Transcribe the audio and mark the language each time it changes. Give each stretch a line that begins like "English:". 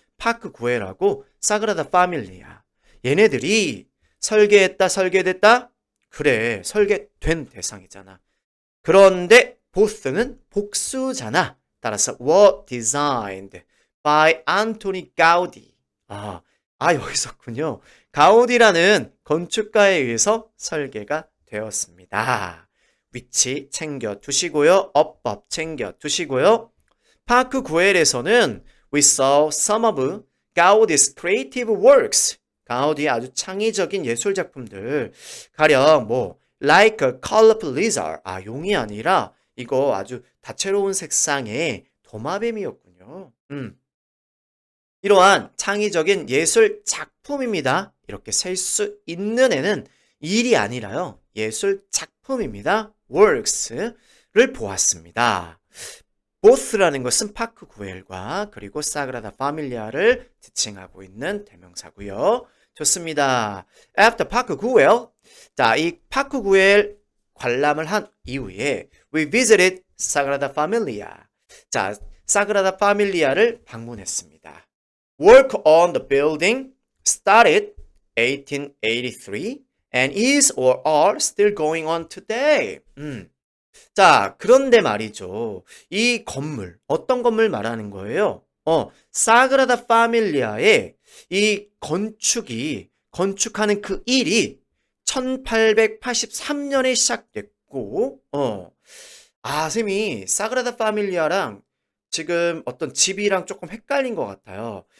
Korean: 파크 구엘하고 사그라다 파밀리아. 얘네들이 설계됐다? 그래, 설계된 대상이잖아. 그런데 both는 복수잖아. 따라서
English: were designed by Anthony Gaudi.
Korean: 여기 있었군요. 가우디라는 건축가에 의해서 설계가 되었습니다. 위치 챙겨 두시고요. 어법 챙겨 두시고요.
English: 파크 구엘에서는 we saw some of Gaudi's creative works.
Korean: 가우디의 아주 창의적인 예술 작품들. 가령
English: like a colorful lizard.
Korean: 용이 아니라 이거 아주 다채로운 색상의 도마뱀이었군요. 이러한 창의적인 예술 작품입니다. 이렇게 셀 수 있는 애는 일이 아니라요. 예술 작품입니다. works를 보았습니다. both라는 것은 파크 구엘과 그리고 사그라다 파밀리아를 지칭하고 있는 대명사고요. 좋습니다. After 파크 구엘, 자, 이 파크 구엘 관람을 한 이후에
English: we visited
Korean: 사그라다 파밀리아. 자, 사그라다 파밀리아를 방문했습니다.
English: Work on the building started 1883 and is or are still going on today.
Korean: 자, 그런데 말이죠. 이 건물, 어떤 건물 말하는 거예요? 사그라다 파밀리아의 이 건축하는 그 일이 1883년에 시작됐고, 쌤이 사그라다 파밀리아랑 지금 어떤 집이랑 조금 헷갈린 것 같아요.